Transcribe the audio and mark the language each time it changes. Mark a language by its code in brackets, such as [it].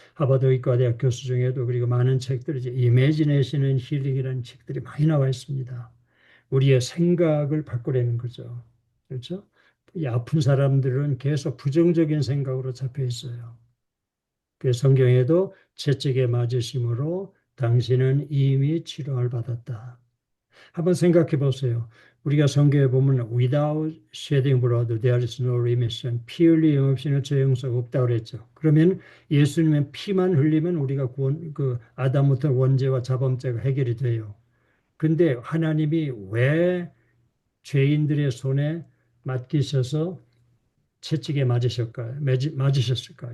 [ko] 하버드 의과대학 교수 중에도 그리고 많은 책들이 이제 이매지네이션 앤 힐링이라는 책들이 많이 나와 있습니다. 우리의 생각을 바꾸려는 거죠. 그렇죠? 이 아픈 사람들은 계속 부정적인 생각으로 잡혀 있어요. 그 성경에도 채찍에 맞으심으로 당신은 이미 치료를 받았다. 한번 생각해 보세요. 우리가 성경에 보면 [en] without shedding blood there is no remission. [ko] 피 흘림 없이는 죄 용서가 없다고 그랬죠. 그러면 예수님의 피만 흘리면 우리가 그 아담부터 원죄와 자범죄가 해결이 돼요. 근데 하나님이 왜 죄인들의 손에 맡기셔서 채찍에 맞으셨을까?